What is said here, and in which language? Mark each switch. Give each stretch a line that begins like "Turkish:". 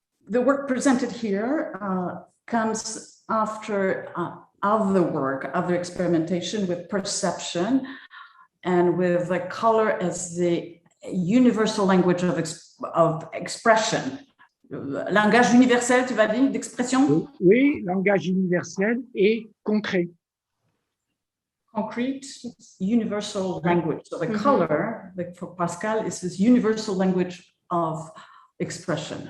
English: The work presented here comes after other work, other experimentation with perception and with the color as the universal language of expression.
French: Langage universel, tu vas dire, d'expression? Oui, langage universel et concret.
English: concrete, universal language. So the color, like for Pascal, is this universal language of expression.